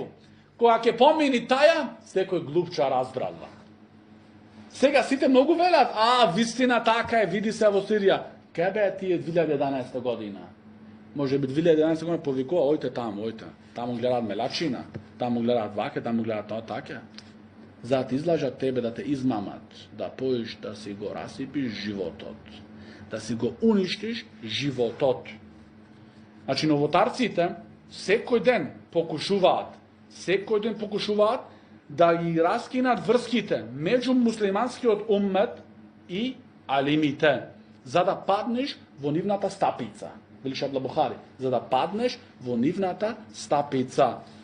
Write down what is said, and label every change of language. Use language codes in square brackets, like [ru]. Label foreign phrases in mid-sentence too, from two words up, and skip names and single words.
[mk] Кога ќе помини таја, секој глупча разбрала. Сега сите многу велат, вистина така е, види се во Сирија. Кај бе тие 2011 година? Може би 2011 година повикува, ојте таму, ојте. Таму гледаат мелачина, таму гледаат ваке, таму гледаат тоа така. Зато излажа тебе да те измамат, да појиш, да си го расипиш животот. Да си го уништиш животот. Значи новотарците секој ден покушуваат да ги раскинат врските меѓу муслиманскиот уммет и алимите, за да паднеш во нивната стапица. Вели Абдул Бухари, за да паднеш во нивната стапица.